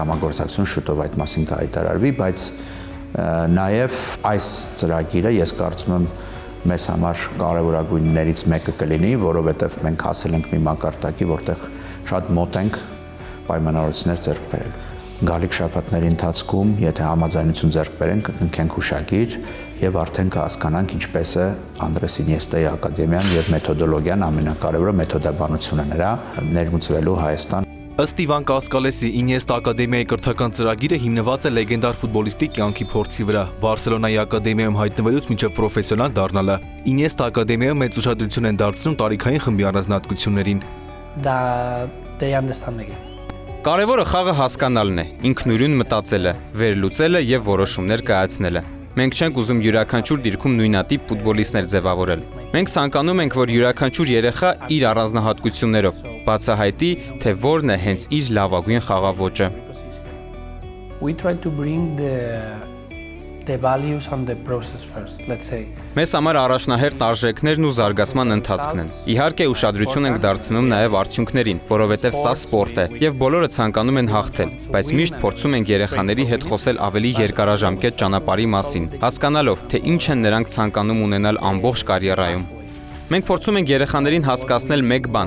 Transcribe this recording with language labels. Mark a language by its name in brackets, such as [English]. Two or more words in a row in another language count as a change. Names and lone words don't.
[Armenian] համագործակցություն շուտով այդ մասին կհայտարարվի, բայց նաեւ այս ծրագիրը ես կարծում եմ մեզ համար կարևորագույններից մեկը կլինի, որովհետեւ մենք հասել ենք մի մակարդակի, որտեղ շատ մոտ ենք պայմանավորություններ ձեռք բերել։ Գալիք շաբաթների ընթացքում, եթե համաձայնություն ձեռք բերենք, կընկնենք հուշագիր եւ արդեն կհասկանանք ինչպես է Անդրես Ինիեստայի ակադեմիան եւ մեթոդոլոգիան, ամենակարևորը մեթոդաբանությունը նրա ներմուծվելու Հայաստան։ Ըստ Իվան Կասկալեսի, Ինիեստա ակադեմիայի կրթական ծրագիրը հիմնված է լեգենդար ֆուտբոլիստի կյանքի փորձի վրա, Բարսելոնայի ակադեմիայում հայտնվելուց մինչև պրոֆեսիոնալ դառնալը։ Ինիեստա ակադեմիայում մեծ ուշադրություն են դարձնում տարիքային խմբի առանձնահատկություններին։ [English] They understand the game. [Armenian] Կարևորը խաղը հասկանալն է, ինքնուրույն մտածելը, վերլուծելը եւ որոշումներ կայացնելը։ Մենք չենք ուզում յուրաքանչյուր դիրքում նույնատիպ ֆուտբոլիստներ ձևավորել։ Մենք ցանկանում ենք, որ յուրաքանչյուր երեխա իր առանձնահատկություններով բացահայտի, թե որն է հենց իր լավագույն խաղաոճը։ [English] We try to bring the values and the process first, let's say. [Armenian] Մեզ համար առաջնահերթ արժեքներն ու զարգացման ընթացքն են։ Իհարկե ուշադրություն ենք դարձնում նաև արդյունքներին, որովհետև սա սպորտ է եւ բոլորը ցանկանում են հաղթել, բայց միշտ փորձում ենք երեխաների հետ խոսել ավելի երկարաժամկետ ճանապարհի մասին, հասկանալով, թե ինչ են նրանք ցանկանում ունենալ ամբողջ կարիերայում։ Մենք փորձում ենք երեխաներին հասկացնել մեկ բան.